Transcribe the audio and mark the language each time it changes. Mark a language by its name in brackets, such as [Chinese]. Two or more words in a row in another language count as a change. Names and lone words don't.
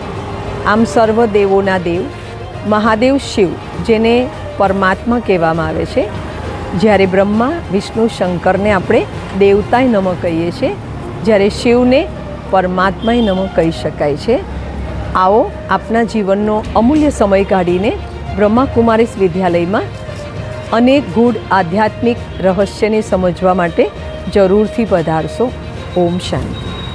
[Gujarati] આમ સર્વ દેવોના દેવ મહાદેવ શિવ, જેને પરમાત્મા કહેવામાં આવે છે, જ્યારે બ્રહ્મા વિષ્ણુ શંકરને આપણે દેવતાય નમઃ કહીએ છીએ, જ્યારે શિવને પરમાત્માય નમઃ કહી શકાય છે। આવો આપના જીવનનો અમૂલ્ય સમય કાઢીને બ્રહ્માકુમારીઝ વિદ્યાલય માં અનેક ગૂઢ આધ્યાત્મિક રહસ્યને સમજવા માટે જરૂરથી પધારશો। [Hindi] ओम शांति।